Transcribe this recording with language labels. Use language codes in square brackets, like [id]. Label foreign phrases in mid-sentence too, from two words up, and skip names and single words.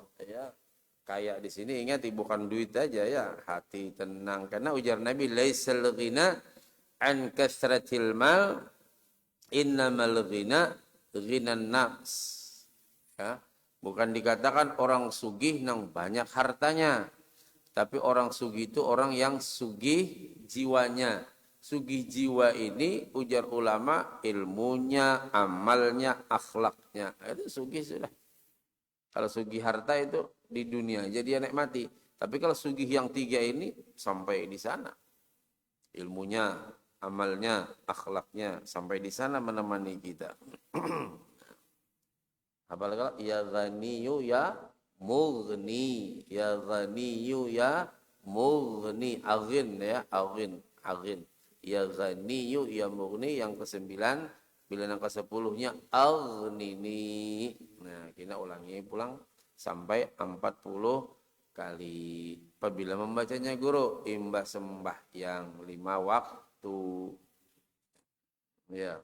[bjn] Ya, kaya di sini ingat bukan duit aja ya, hati tenang, karena ujar Nabi [ar] laisal ghina an kasratil mal innamal ghina ghinan nafs. [bjn] Ya, bukan dikatakan orang sugih nang banyak hartanya, tapi orang sugih itu orang yang sugih jiwanya. Sugih jiwa ini ujar ulama ilmunya, amalnya, akhlaknya. Itu sugih sudah. Kalau sugih harta itu di dunia aja dia nikmati. Tapi kalau sugih yang 3 ini sampai di sana. Ilmunya, amalnya, akhlaknya sampai di sana menemani kita. [ar] Apalagi ya ghaniyu ya mughni, ya ghaniyu ya mughni, [bjn] aghin ya, aghin. [ar] Ya ghaniyu ya mughni [bjn] yang ke-9, bila yang ke-10-nya aghnini. Nah, kita ulangi pulang sampai 40 kali. Apabila membacanya guru imbah sembahyang 5 waktu. Ya.